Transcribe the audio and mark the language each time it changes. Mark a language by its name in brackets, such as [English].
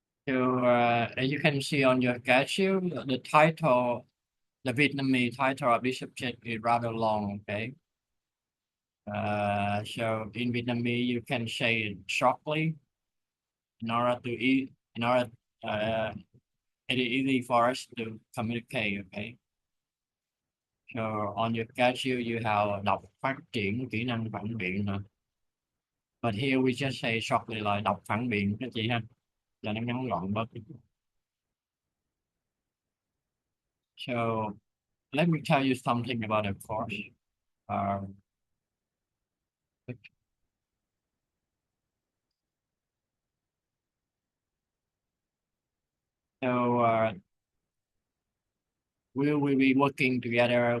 [English] Uh, as you can see on your schedule, the title, the Vietnamese title of this subject is rather long. Okay, so in Vietnamese you can say it shortly in order to in order uh, it is easy for us to communicate. Okay. So on your schedule you have [Vietnamese] đọc phát triển kỹ năng phản biện nè. [English] But here we just say shortly [Vietnamese] là đọc phản biện đó chị ha. Là nó ngắn gọn bớt. [English] So let me tell you something about the course. Uh, so we will be working together.